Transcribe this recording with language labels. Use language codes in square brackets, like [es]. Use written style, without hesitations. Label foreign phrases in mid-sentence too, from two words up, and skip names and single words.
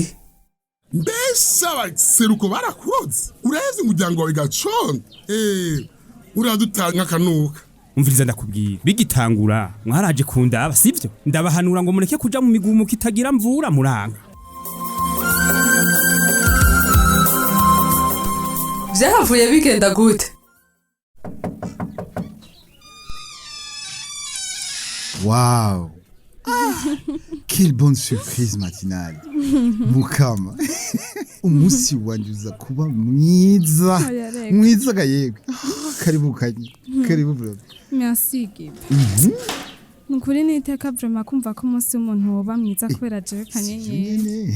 [rn] mbese abaseruko barakuroze ureze umuryango wawe gaconda uradutanga akanuka. umviriza ndakubwira bigitangura mwaraje kundaba sivyo ndabahanura ngo mureke kuja mu migumuko itagira mvura muranga. Vyahavuye bigenda gute? Waouh! [fr] Quelle bonne surprise matinale. [rn] Mukama. Umunsi wanje uza kuba mwiza. Mwiza gayego. Karibu kanyi. Karibu bro. [fr] Merci Gibe. [rn] Nkuri niteka vraiment kumva ko umunsi w'umuntu woba mwiza kubera jewe kanyenyeri.